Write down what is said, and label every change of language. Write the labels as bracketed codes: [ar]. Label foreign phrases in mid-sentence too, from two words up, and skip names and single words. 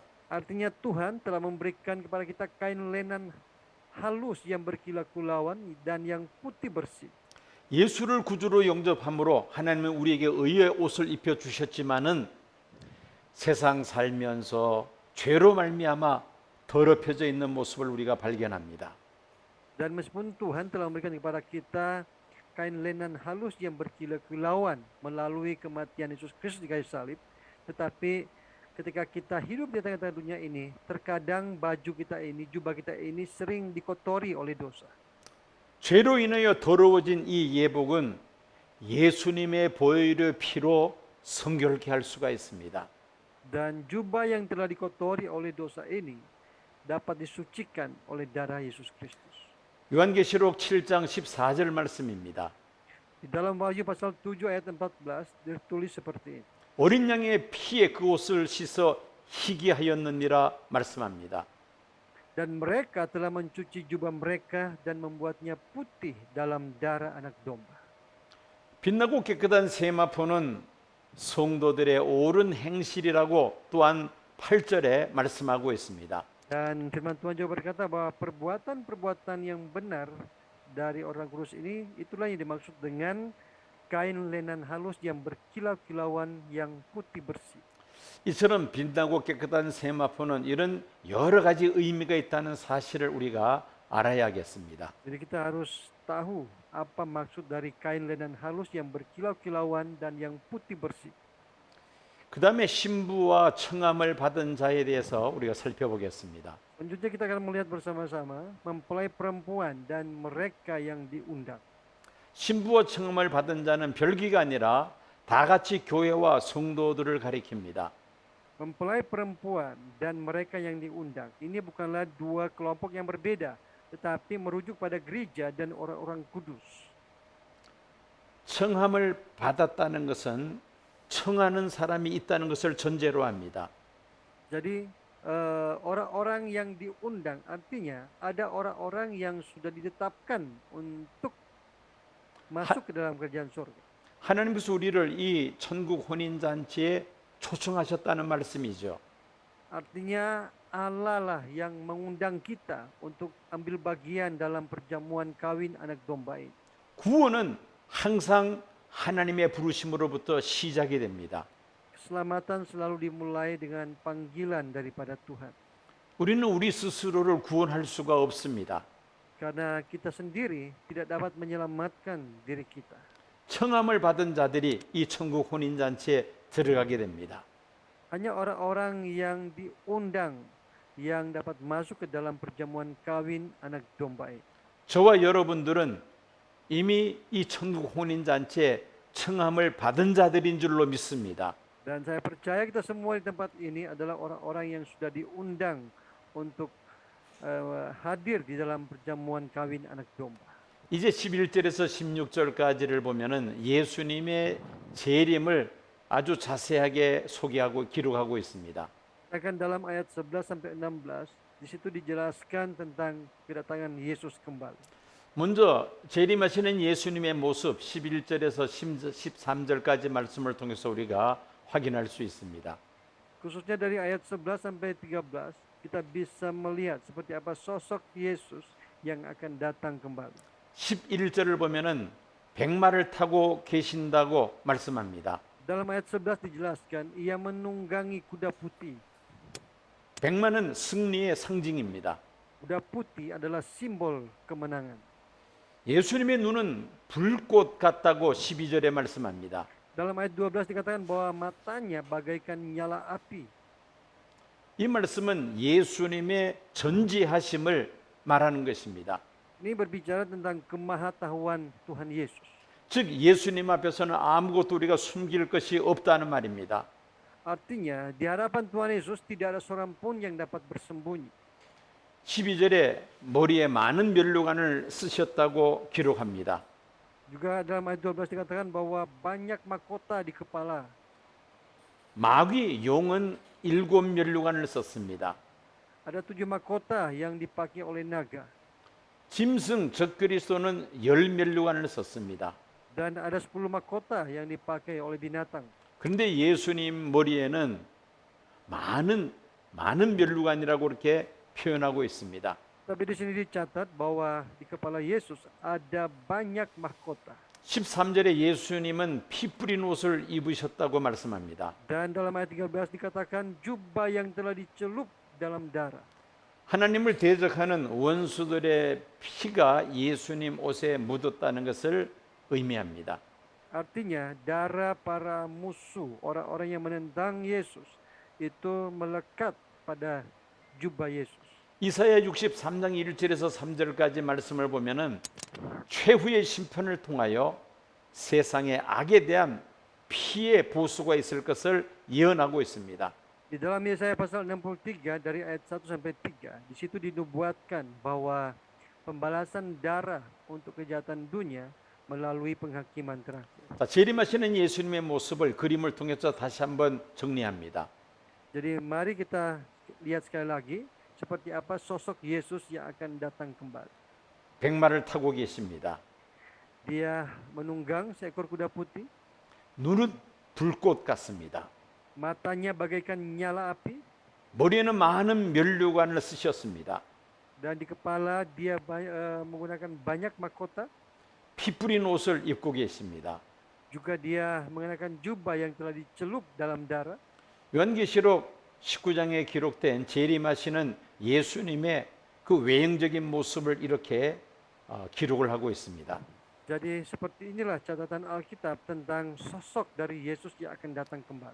[id] Artinya Tuhan telah memberikan kepada kita kain lenan halus yang berkilau-kilauan dan yang putih bersih. [ko] 예수를 구주로 영접함으로 하나님은 우리에게 의의 옷을 입혀 주셨지만은 세상 살면서 죄로 말미암아 더럽혀져 있는 모습을 우리가 발견합니다. [id] Dan meskipun Tuhan telah memberikan kepada kita kain lenan halus yang berkilau-kilauan melalui kematian Yesus Kristus di kayu salib, tetapi ketika kita hidup di tengah-tengah dunia ini, terkadang baju kita ini, jubah kita ini sering dikotori oleh dosa. [ko] 죄로 인하여 더러워진 이 예복은 예수님의 보혈의 피로 성결케 할 수가 있습니다. [id] Dan jubah yang telah dikotori oleh dosa ini dapat disucikan oleh darah Yesus Kristus. [ko] 요한계시록 7장 14절 말씀입니다. [id] Di dalam Wahyu pasal 7 ayat 14 tertulis seperti ini. [ko] 어린 양의 피에 그 옷을 씻어 희게 하였느니라 말씀합니다. [id] Dan mereka telah mencuci jubah mereka dan membuatnya putih dalam darah anak domba. [ko] 빛나고 깨끗한 세마포는 성도들의 옳은 행실이라고 또한 8절에 말씀하고 있습니다. [id] Dan firman Tuhan juga berkata bahwa perbuatan-perbuatan yang benar dari orang kudus ini, itulah yang dimaksud dengan kain lenan halus yang berkilau-kilauan yang putih bersih. [ko] 이처럼 빛나고 깨끗한 세마포는 이런 여러 가지 의미가 있다는 사실을 우리가 알아야겠습니다. [id] Jadi kita harus tahu apa maksud dari kain lenan halus yang berkilau-kilauan dan yang putih bersih. [ko] 그 다음에 신부와 청함을 받은 자에 대해서 우리가 살펴보겠습니다. [id] Selanjutnya kita akan melihat bersama-sama mempelai perempuan dan mereka yang diundang. [ko] 신부와 청함을 받은 자는 별기가 아니라 다 같이 교회와 성도들을 가리킵니다. [id] Mempelai perempuan dan mereka yang diundang. Ini bukanlah dua kelompok yang berbeda, tetapi merujuk pada gereja dan orang-orang kudus. [ko] 청함을 받았다는 것은 청하는 사람이 있다는 것을 전제로 합니다. [id] Jadi orang-orang yang diundang artinya ada orang-orang yang sudah ditetapkan untuk masuk ke dalam kerajaan surga. [ko] 하나님께서 우리를 이 천국 혼인 잔치에 초청하셨다는 말씀이죠. [id] Artinya Allah lah yang mengundang kita untuk ambil bagian dalam perjamuan kawin anak domba ini. [ko] 구원은 항상 하나님의 부르심으로부터 시작이 됩니다. [id] Keselamatan selalu dimulai dengan panggilan daripada Tuhan. [ko] 우리는 우리 스스로를 구원할 수가 없습니다. [id] Karena kita sendiri tidak dapat menyelamatkan diri kita. [ko] 청함을 받은 자들이 이 천국 혼인 잔치에 들어가게 됩니다. [id] Hanya orang-orang yang diundang yang dapat masuk ke dalam perjamuan kawin anak domba ini. [ko] 저와 여러분들은 이미 이 천국 혼인 잔치에 청함을 받은 자들인 줄로 믿습니다. [id] Dan saya percaya kita semua di tempat ini adalah orang-orang yang sudah diundang untuk hadir di dalam perjamuan kawin anak domba. [ko] 이제 11절에서 16절까지를 보면은 예수님의 재림을 아주 자세하게 소개하고 기록하고 있습니다. [id] Akan dalam ayat 11 sampai 16, di situ dijelaskan tentang kedatangan Yesus kembali. [ko] 먼저 재림하시는 예수님의 모습 11절에서 13절까지 말씀을 통해서 우리가 확인할 수 있습니다. [id] Khususnya dari ayat 11 sampai 13, kita bisa melihat seperti apa sosok Yesus yang akan datang kembali. [ko] 11절을 보면은 백마를 타고 계신다고 말씀합니다. [id] Dalam ayat 11 dijelaskan, ia menunggangi kuda putih. [ko] 백마는 승리의 상징입니다. [id] Kuda putih adalah simbol kemenangan. [ko] 예수님의 눈은 불꽃 같다고 12절에 말씀합니다. [id] Dalam ayat 12 dikatakan bahwa matanya bagaikan nyala api. [ko] 이 말씀은 예수님의 전지하심을 말하는 것입니다. [id] Ini berbicara tentang kemahatauan Tuhan Yesus. [ko] 즉 예수님 앞에서는 아무것도 우리가 숨길 것이 없다는 말입니다. [id] Artinya, di hadapan Tuhan Yesus tidak ada seorang pun yang dapat bersembunyi. [ko] 12절에 머리에 많은 면류관을 쓰셨다고 기록합니다. [id] Juga dalam ayat 12 dikatakan bahwa banyak mahkota di kepala. [ko] 마귀 용은 7 면류관을 썼습니다. [id] Ada 7 mahkota yang dipakai oleh naga. [ko] 짐승 적그리스도는 10 면류관을 썼습니다. [id] Dan ada 10 mahkota yang dipakai oleh binatang. [ko] 그런데 예수님 머리에는 많은 면류관이라고 이렇게 표현하고 있습니다. [id] Tapi di sini dicatat bahwa di kepala Yesus ada banyak mahkota. [ko] 13절에 예수님은 피 뿌린 옷을 입으셨다고 말씀합니다. [id] Dan dalam ayat 13 dikatakan jubah yang telah dicelup dalam darah. [ko] 하나님을 대적하는 원수들의 피가 예수님 옷에 묻었다는 것을 의미합니다. [id] Artinya darah para musuh, orang-orang yang menentang Yesus itu melekat pada jubah Yesus. [ko] 이사야 63장 1절에서 3절까지 말씀을 보면은 최후의 심판을 통하여 세상의 악에 대한 피의 보수가 있을 것을 예언하고 있습니다. [id] Di dalam Yesaya pasal 63 dari ayat 1 sampai 3, di situ dinubuatkan bahwa pembalasan darah untuk kejahatan dunia melalui penghakiman terakhir. [ko] 자, 재림하시는 예수님의 모습을 그림을 통해서 다시 한번 정리합니다. [id] Jadi mari kita lihat sekali lagi seperti apa sosok Yesus yang akan datang kembali. [ko] 백마를 타고 계십니다. [id] Dia menunggang seekor kuda putih, [ko] 눈은 불꽃 같습니다. [id] matanya bagaikan nyala api, [ko] 머리에는 많은 면류관을 쓰셨습니다. [id] dan di kepala dia menggunakan banyak mahkota. [ko] 피 뿌린 옷을 입고 계십니다. [id] Juga dia mengenakan jubah yang telah dicelup dalam darah. [ko] 요한계시록 19장에 기록된 재림하시는 예수님의 그 외형적인 모습을 이렇게 기록을 하고 있습니다. [id] Jadi seperti inilah catatan Alkitab tentang sosok dari Yesus yang akan datang kembali.